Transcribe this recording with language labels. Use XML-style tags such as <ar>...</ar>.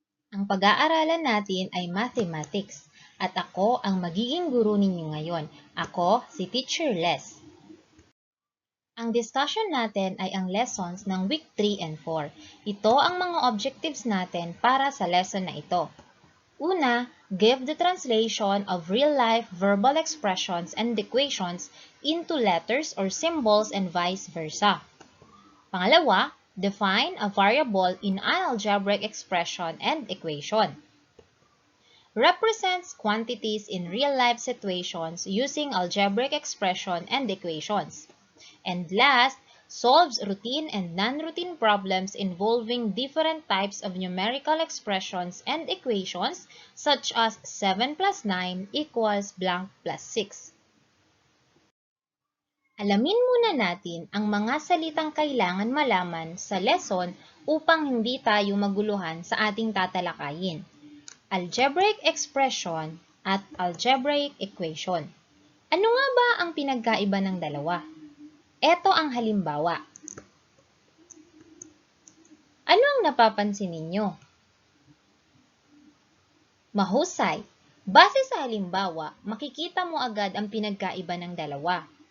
<tl>Ang pag-aaralan natin ay Mathematics at ako ang magiging guro ninyo ngayon. Ako si Teacher Les. Ang discussion natin ay ang lessons ng week 3 and 4. Ito ang mga objectives natin para sa lesson na ito.</tl> <en>Una, give the translation of real-life verbal expressions and equations into letters or symbols and vice versa. Pangalawa, define a variable in an algebraic expression and equation. Represents quantities in real-life situations using algebraic expression and equations. And last, solves routine and non-routine problems involving different types of numerical expressions and equations such as 7 plus 9 equals blank plus 6.</en> <tl>Alamin muna natin ang mga salitang kailangan malaman sa lesson upang hindi tayo maguluhan sa ating tatalakayin. Algebraic expression at algebraic equation. Ano nga ba ang pinagkaiba ng dalawa? Ito ang halimbawa. Ano ang napapansin ninyo? Mahusay. Base sa halimbawa, makikita mo agad ang pinagkaiba ng dalawa.</tl>